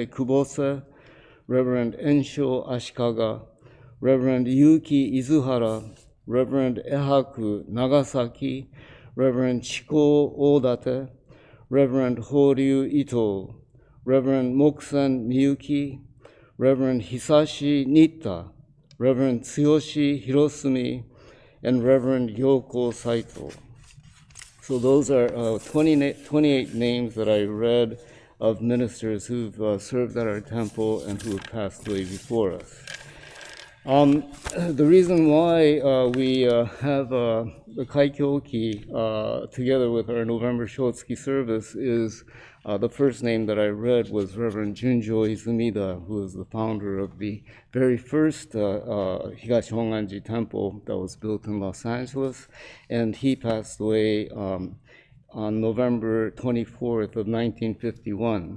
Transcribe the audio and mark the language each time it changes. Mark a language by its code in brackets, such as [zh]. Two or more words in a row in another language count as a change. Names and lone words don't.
[en] Kubose, Reverend Ensho Ashikaga, Reverend Yuki Izuhara, Reverend Ehaku Nagasaki, Reverend Chiko Odate, Reverend Horyu Ito, Reverend Mokusen Miyuki, Reverend Hisashi Nitta, Reverend Tsuyoshi Hirosumi, and Reverend Yoko Saito. So those are 28 names that I read of ministers who've served at our temple and who have passed away before us. The reason why we have the Kaikyoki together with our November Shotsuki service is the first name that I read was Reverend Junjo Izumida, who is the founder of the very first Higashihonganji temple that was built in Los Angeles, and he passed away on November 24th of 1951.